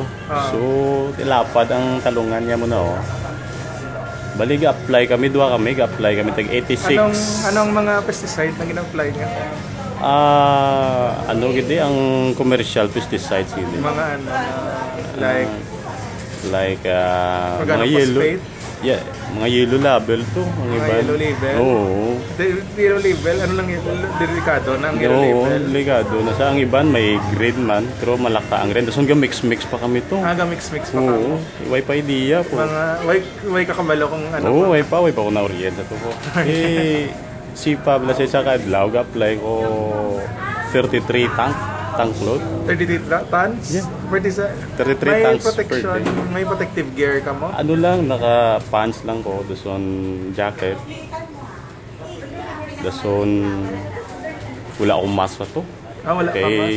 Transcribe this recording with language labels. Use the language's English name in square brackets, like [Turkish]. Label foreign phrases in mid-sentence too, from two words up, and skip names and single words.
[Hiligaynon] So, tilapad ang talungan niya mo na Bali, ga-apply kami, ga-apply kami tag 86. Anong mga pesticide na gina-apply niya? Gindi ang [English] commercial pesticides [Hiligaynon] gindi. Mga like mga yellow. Yeah, mga [English] yellow label [Hiligaynon] to. Mga [English] yellow label? [Hiligaynon] Oo. [English] Yellow label? [Filipino] Ano lang yun? [Hiligaynon] Delikado na ang [English] yellow label? [Hiligaynon] Oo, delikado. Nasa ang iban may green man, pero malaka ang green. Tapos hanggang mix-mix pa kami to. Mix-mix pa kami? Oo, way pa idea po. Way kakabalo kung ano Oo, way pa ko na-orient na to po. Si Pablo sa kadlaw, apply ko 33 tank load. [English] 33 tons? Yeah. [Hiligaynon] Pwede sa... [English] 33 tons per day. [Hiligaynon] May [English] protective gear [Hiligaynon] ka mo? Ano lang, naka-pants lang ko. Dason jacket. Dason... [Filipino] Wala akong mask na to. Wala ka [Hiligaynon] kay